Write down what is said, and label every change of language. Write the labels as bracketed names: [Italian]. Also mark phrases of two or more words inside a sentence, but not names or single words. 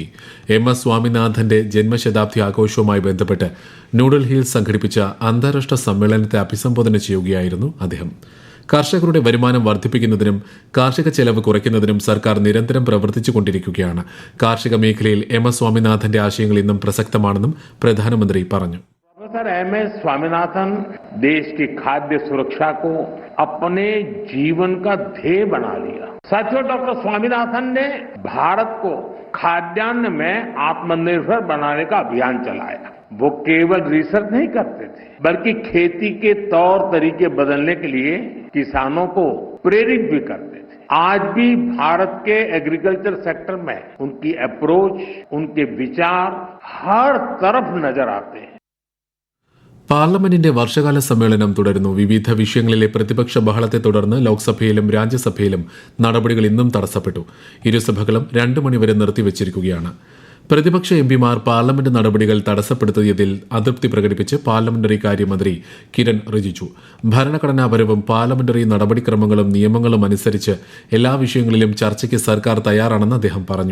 [Malayalam] MS സ്വാമിനാഥന്റെ ജന്മശതാബ്ദി ആഘോഷവുമായി ബന്ധപ്പെട്ട് ന്യൂഡൽഹിയിൽ സംഘടിപ്പിച്ച അന്താരാഷ്ട്ര സമ്മേളനത്തെ അഭിസംബോധന ചെയ്യുകയായിരുന്നു അദ്ദേഹം. കർഷകരുടെ വരുമാനം വർദ്ധിപ്പിക്കുന്നതിനും കാർഷിക ചെലവ് കുറയ്ക്കുന്നതിനും സർക്കാർ നിരന്തരം പ്രവർത്തിച്ചുകൊണ്ടിരിക്കുകയാണ്. കാർഷിക മേഖലയിൽ MS സ്വാമിനാഥന്റെ ആശയങ്ങൾ ഇന്നും പ്രസക്തമാണെന്നും പ്രധാനമന്ത്രി പറഞ്ഞു. [Hindi] प्रोफेसर MS स्वामीनाथन देश की खाद्य सुरक्षा को अपने जीवन का ध्येय बना लिया. साथियों, डॉक्टर स्वामीनाथन ने भारत को खाद्यान्न में आत्मनिर्भर बनाने का अभियान चलाया. वो केवल रिसर्च नहीं करते थे, बल्कि खेती के तौर तरीके बदलने के लिए किसानों को प्रेरित भी करते थे. आज भी भारत के [English] agriculture sector [Hindi] में उनकी अप्रोच, उनके विचार हर तरफ नजर आते हैं. [Malayalam] പാർലമെന്റിന്റെ വർഷകാല സമ്മേളനം തുടരുന്നു. വിവിധ വിഷയങ്ങളിലെ പ്രതിപക്ഷ ബഹളത്തെ തുടർന്ന് ലോക്സഭയിലും രാജ്യസഭയിലും നടപടികൾ ഇന്നും തടസ്സപ്പെട്ടു. ഇരുസഭകളും 2 മണിവരെ നിർത്തിവച്ചിരിക്കുകയാണ്. പ്രതിപക്ഷ എംപിമാർ പാർലമെന്റ് നടപടികൾ തടസ്സപ്പെടുത്തിയതിൽ അതൃപ്തി പ്രകടിപ്പിച്ച് പാർലമെന്ററി കാര്യമന്ത്രി കിരൺ റിജിജു ഭരണഘടനാപരവും പാർലമെന്ററി നടപടിക്രമങ്ങളും നിയമങ്ങളും അനുസരിച്ച് എല്ലാ വിഷയങ്ങളിലും ചർച്ചയ്ക്ക് സർക്കാർ തയ്യാറാണെന്ന് അദ്ദേഹം പറഞ്ഞു.